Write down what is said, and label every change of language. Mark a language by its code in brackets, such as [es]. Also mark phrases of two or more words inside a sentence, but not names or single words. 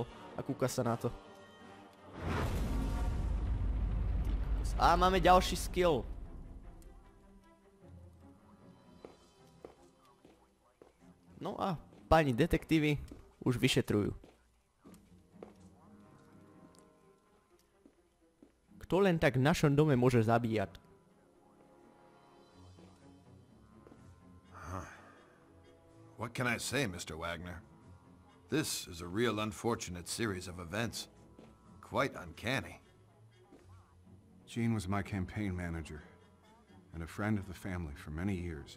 [sk] A kúka sa na to. Á, máme ďalší skill. No a páni detektívy už vyšetrujú. Kto len tak v našom dome môže zabíjať? [en] What can I say, Mr. Wagner? This is a real unfortunate series of events. Quite uncanny. Gene was my campaign manager, and a friend of the family for many years.